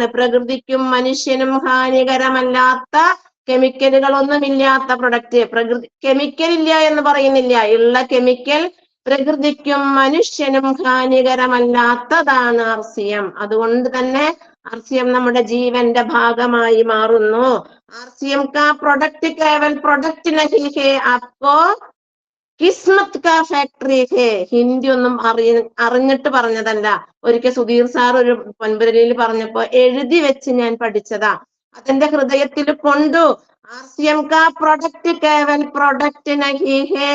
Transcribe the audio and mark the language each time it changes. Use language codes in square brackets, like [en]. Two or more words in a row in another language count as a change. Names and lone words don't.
[ml] പ്രകൃതിക്കും മനുഷ്യനും ഹാനികരമല്ലാത്ത, കെമിക്കലുകളൊന്നുമില്ലാത്ത പ്രൊഡക്റ്റ്. കെമിക്കൽ ഇല്ല എന്ന് പറയുന്നില്ല, ഉള്ള കെമിക്കൽ പ്രകൃതിക്കും മനുഷ്യനും ഹാനികരമല്ലാത്തതാണ് RCM. അതുകൊണ്ട് തന്നെ RCM നമ്മുടെ ജീവന്റെ ഭാഗമായി മാറുന്നു. [hi] RCM का प्रोडक्ट केवल प्रोडक्ट नहीं है, आपको किस्मत का फैक्टरी है. [ml] ഹിന്ദി ഒന്നും അറിഞ്ഞിട്ട് പറഞ്ഞതല്ല. ഒരിക്കൽ സുധീർ സാർ ഒരു പൊൻപരലിയിൽ പറഞ്ഞപ്പോ എഴുതി വെച്ച് ഞാൻ പഠിച്ചതാ. അതെന്റെ ഹൃദയത്തിൽ കൊണ്ടു. [hi] RCM का प्रोडक्ट केवल प्रोडक्ट नहीं है.